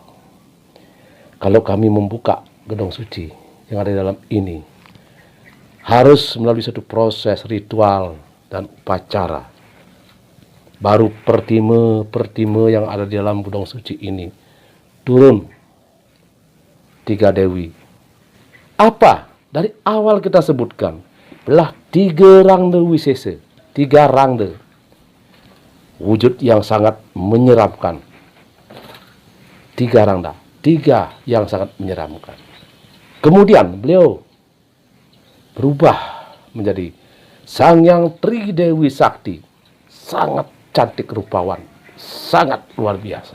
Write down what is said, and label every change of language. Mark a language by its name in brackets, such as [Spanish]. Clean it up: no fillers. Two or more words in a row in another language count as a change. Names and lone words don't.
[Indonesian] Kalau kami membuka gedong suci yang ada di dalam ini, harus melalui satu proses ritual dan upacara. Baru pertime yang ada di dalam gedong suci ini turun tiga dewi. Apa? Dari awal kita sebutkan, belah tiga rangde wisese, tiga rangde. Wujud yang sangat menyeramkan. Tiga rangda, tiga yang sangat menyeramkan. Kemudian beliau berubah menjadi Sang Hyang Tridewi Sakti, sangat cantik rupawan, sangat luar biasa.